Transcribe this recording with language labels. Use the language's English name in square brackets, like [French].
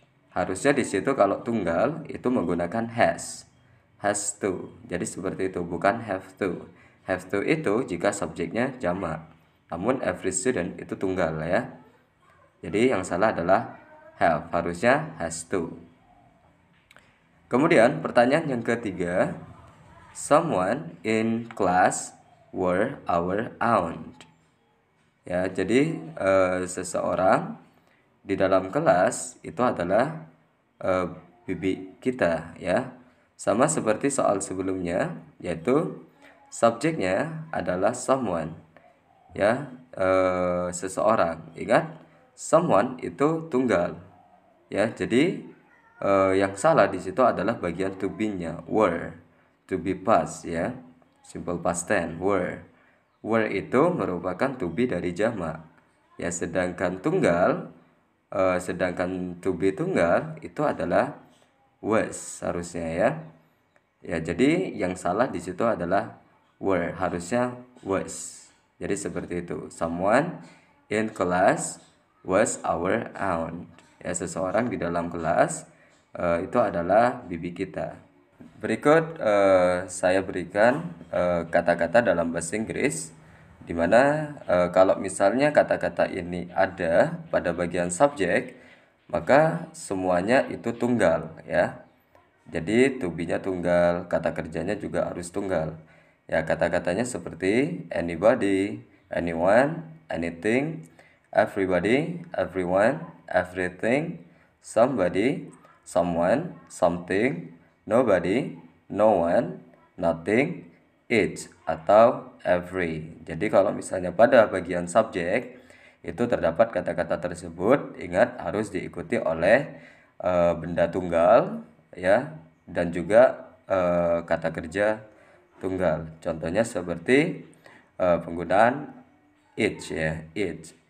[Indonesian] Harusnya di situ kalau tunggal itu menggunakan has to. Jadi seperti itu, bukan have to. Have to itu jika subjeknya jamak. Namun every student itu tunggal ya. Jadi yang salah adalah have, harusnya has to. Kemudian pertanyaan yang ketiga, [English] someone in class were our aunt. [Indonesian] Ya, jadi seseorang di dalam kelas itu adalah bibi kita ya. Sama seperti soal sebelumnya, yaitu subjeknya adalah someone ya, seseorang. Ingat, someone itu tunggal ya. Jadi yang salah di situ adalah bagian to be-nya, were, to be past ya, simple past tense, were. Were itu merupakan to be dari jamak ya, sedangkan tunggal sedangkan to be tunggal itu adalah was harusnya ya. Ya, jadi yang salah di situ adalah were, harusnya was. Jadi seperti itu. [English] Someone in class was our aunt. [Indonesian] Ya, seseorang di dalam kelas itu adalah bibi kita. Berikut saya berikan kata-kata dalam bahasa Inggris, di mana kalau misalnya kata-kata ini ada pada bagian subjek, maka semuanya itu tunggal ya. Jadi to be-nya tunggal, kata kerjanya juga harus tunggal. Ya, kata-katanya seperti anybody, anyone, anything, everybody, everyone, everything, somebody, someone, something, nobody, no one, nothing, each, atau every. Jadi kalau misalnya pada bagian subjek itu terdapat kata-kata tersebut, ingat harus diikuti oleh benda tunggal ya, dan juga kata kerja tunggal. Contohnya seperti penggunaan each ya, each.